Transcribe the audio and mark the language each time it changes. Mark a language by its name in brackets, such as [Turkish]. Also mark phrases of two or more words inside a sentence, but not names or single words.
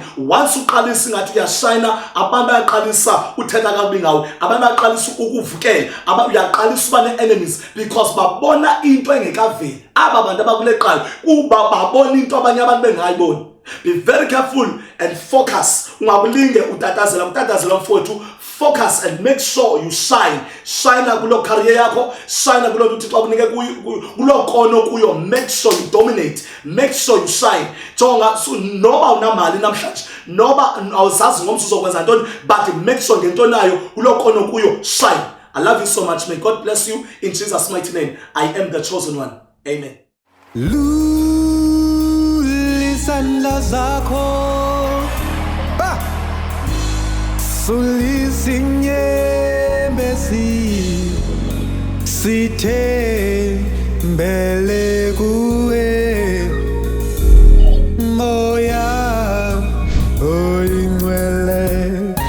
[Xhosa] Once uqalisa ngathi uyashine, abantu bayaqalisa uthetha kabi ngawe, abantu bayaqalisa ukuvukela, uyaqalisa uba ne-enemies because babona into engekaveli. Aba bantu abakuleqala kuba babona into abanye abantu bengayiboni. [English] Be very careful and focus. [Xhosa] Ungabulinge utatazela mfowethu. [English] Focus and make sure you shine. [Xhosa] Shine kulo career yakho, shine kulo uThixo akunike kulo kono kuyo. [English] Make sure you dominate. Make sure you shine. [Xhosa] Jonga noba unamali namhlanje, noba awuzazi ngomso uzokwenza ntoni, [English] but make sure [Xhosa] ngento nayo kulo kono kuyo shine. [English] I love you so much. May God bless you in Jesus' mighty name. I am the chosen one. Amen. [Xhosa] Lulisandla zakho Sulizinyembezi Sithembele kuwe moya oyingcwele.